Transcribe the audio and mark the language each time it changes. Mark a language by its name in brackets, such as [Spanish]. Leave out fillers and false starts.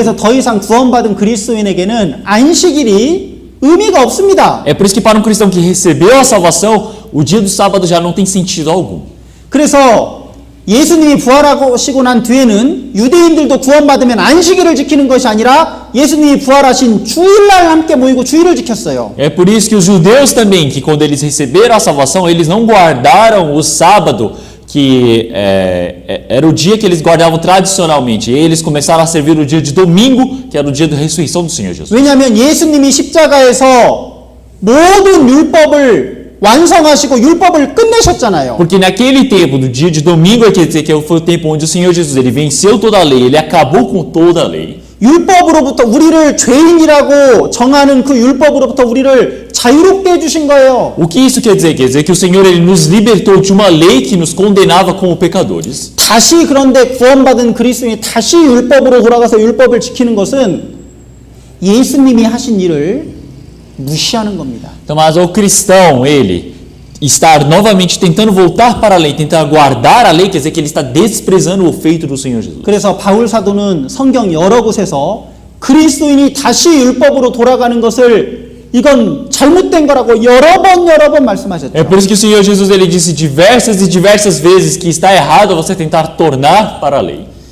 [Korean] 그래서 더 이상 구원받은 그리스도인에게는 안식일이 의미가 없습니다. [Portuguese] É por isso que para um cristão que recebeu a salvação, o dia do sábado já não tem sentido algum. [Korean] 그래서 예수님이 부활하시고 난 뒤에는 유대인들도 구원받으면 안식일을 지키는 것이 아니라 예수님이 부활하신 주일날 함께 모이고 주일을 지켰어요. [Portuguese] É por isso que os judeus também, que quando eles receberam a salvação, eles não guardaram o sábado, que era o dia que eles guardavam tradicionalmente. E eles começaram a servir o dia de domingo, que era o dia da ressurreição do Senhor Jesus. [Korean] 왜냐하면 예수님이 십자가에서 모든 율법을 완성하시고 율법을 끝내셨잖아요. [Portuguese] Porque naquele tempo, no dia de domingo, quer dizer que foi o tempo onde o Senhor Jesus ele venceu toda a lei, ele acabou com toda a lei. [Korean] 율법으로부터 우리를 죄인이라고 정하는 그 율법으로부터 우리를 자유롭게 해주신 거예요. [Portuguese] O que isso quer dizer? Quer dizer que o Senhor ele nos libertou de uma lei que nos condenava como pecadores. [Korean] 다시 그런데 구원받은 그리스도인이 다시 율법으로 돌아가서 율법을 지키는 것은 예수님이 하신 일을 무시하는 겁니다. [Portuguese] Então, mas o cristão, ele estar novamente tentando voltar para a lei, tentar guardar a lei, quer dizer que ele está desprezando o feito do Senhor Jesus. [Korean] 그래서 바울 사도는 성경 여러 곳에서 그리스도인이 다시 율법으로 돌아가는 것을 이건 잘못된 거라고 여러 번 말씀하셨죠. [Portuguese] É por isso que o Senhor Jesus ele disse diversas e diversas vezes que está errado você tentar tornar para a lei.